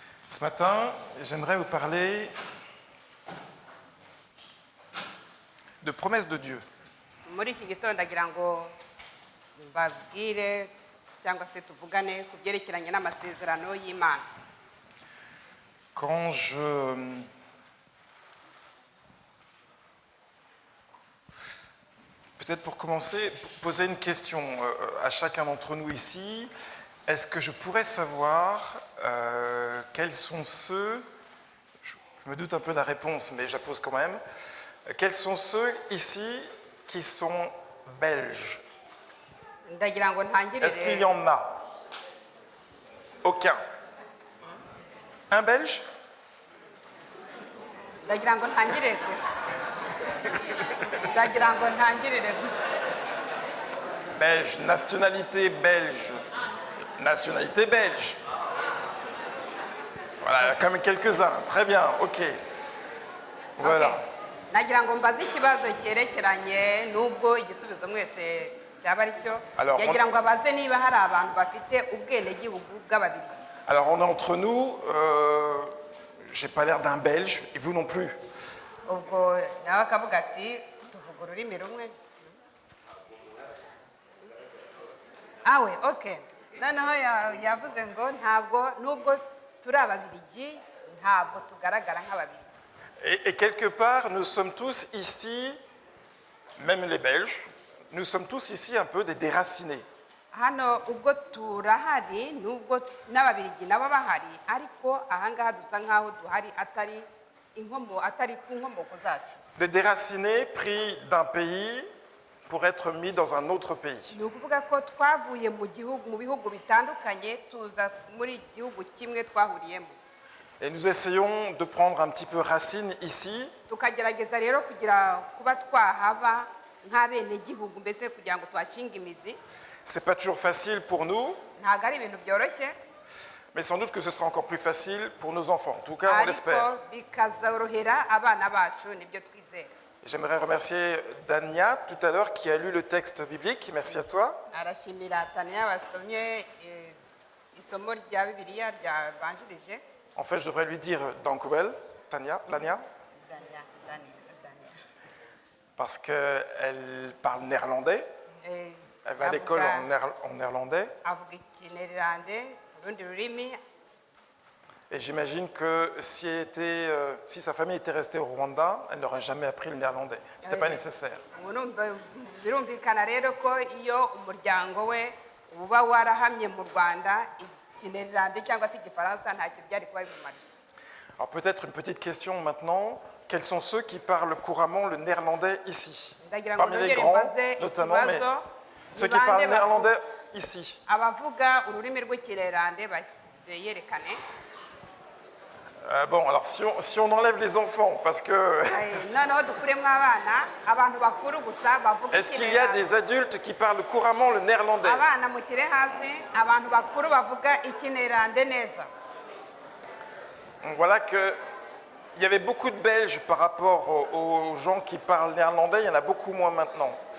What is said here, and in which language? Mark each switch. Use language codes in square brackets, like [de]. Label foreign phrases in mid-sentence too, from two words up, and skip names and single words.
[fr] Ce matin, j'aimerais vous parler de promesses de Dieu. [rw] Muri iki gitondo ndagira ngo mbabwire cyangwa se tuvugane ku byerekeranye n'amasezerano y'Imana. [fr] Quand je Peut-être pour commencer, poser une question à chacun d'entre nous ici. Est-ce que je pourrais savoir quels sont ceux, je me doute un peu de la réponse, mais je la pose quand même, quels sont ceux ici qui sont belges? [rw] Ndagira ngo ntangirire. [fr] Est-ce qu'il y en a? Aucun. Un belge? [rw] Ndagira ngo ntangirire. Ndagira ngo ntangirire. [fr] Belge, nationalité belge. Nationalité belge. Voilà, quand même quelques-uns. Très bien, ok. Voilà. [rw] Nagira ngo mbaze ikibazo cyerekeranye n'ubwo igisubizo mwese cyaba ari cyo. Yagira ngo abaze niba hari abantu bafite ubwenegihugu bw'Ababiligi. [fr] Alors on est entre nous, j'ai pas l'air d'un belge, et vous non plus. [rw] Ubwo nawe akavuga ati tuvuga ururimi rumwe. [fr] Ah oui, ok. [rw] Noneho yavuze ngo ntabwo nubwo turi Ababiligi ntabwo tugaragara nk'Ababiligi. [fr] Et quelque part, nous sommes tous ici, même les Belges, nous sommes tous ici un peu des déracinés. [rw] Hano ubwo turahari nubwo n'Ababiligi nabo bahari ariko ahangaha dusa nkaho duhari atari ku nkomoko zacu. [fr] Des déracinés pris d'un pays pour être mis dans un autre pays. [rw] Ni ukuvuga ko twavuye mu bihugu bitandukanye tuza muri igihugu kimwe twahuriyemo. [fr] Et nous essayons de prendre un petit peu racine ici. [rw] Tukagerageza rero kuba twahaba nk'abenegihugu mbese kugira ngo twashinga imizi. [fr] C'est pas toujours facile pour nous. [rw] Ntabwo ari ibintu byoroshye. [fr] Mais sans doute que ce sera encore plus facile pour nos enfants. En tout cas, on l'espère. [rw] Ariko bikazorohera abana bacu nibyo twizera. [fr] J'aimerais remercier Dania tout à l'heure qui a lu le texte biblique. Merci à toi. [rw] Arashimira Tania wasomye isomo rya Bibiliya ryabanjirije. [fr] En fait, je devrais lui dire Dankuvel, Dania. Dania. Parce qu'elle parle néerlandais. Elle va à l'école en néerlandais. [rw] Avuga ikinyarwanda, urundi rurimi. [fr] Et j'imagine que si sa famille était restée au Rwanda, elle n'aurait jamais appris le néerlandais. Ce n'était pas nécessaire. [rw] Birumvikana rero ko iyo umuryango we uba warahamye mu Rwanda ikinyarwanda cyangwa se igifaransa ntacyo byari kuba bimariye. [fr] Alors peut-être une petite question maintenant. Quels sont ceux qui parlent couramment le néerlandais ici? Parmi les grands, notamment, mais ceux qui parlent néerlandais ici. [rw] Abavuga ururimi rw'ikinyarwanda bayerekane. [fr] Bon, alors si on enlève les enfants, parce que... Est-ce qu'il y a des adultes qui parlent couramment le néerlandais? Voilà qu'il y avait beaucoup de Belges par rapport aux gens qui parlent néerlandais, il y en a beaucoup moins maintenant.